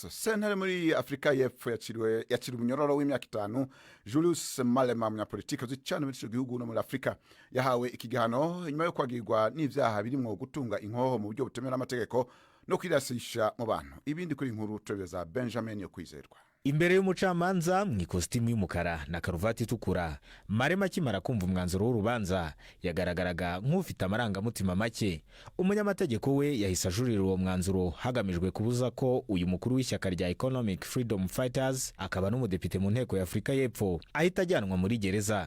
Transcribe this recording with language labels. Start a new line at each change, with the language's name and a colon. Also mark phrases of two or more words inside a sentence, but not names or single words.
Rundi: Sentare muri Afrika y'Epfo yaciriwe umunyororo w'imyaka 5 Julius Malema, umunyapolitiki uzwi cyane muri ico gihugu no muri Afrika, yahawe ikigihano nyuma yo kwagirwa n'ivyaha birimwo gutunga inkoho mu buryo butemewe n'amategeko no kwirasisha mu bantu. Ibindi kuri inkuru tubeza Benjamin yo kwizerwa.
Kinyarwanda: Imbere y'umucamanza mu ikositimu y'umukara na karuvati itukura, Malema akimara kumva umwanzuro w'urubanza yagaragaraga nk'ufite amarangamutima make. Umunyamategeko we yahise ajurira uwo mwanzuro hagamijwe kubuza ko uyu mukuru w'ishyaka rya Economic Freedom Fighters akaba n'umudepite mu nteko ya Afrika y'Epfo ahita ajyanwa muri gereza.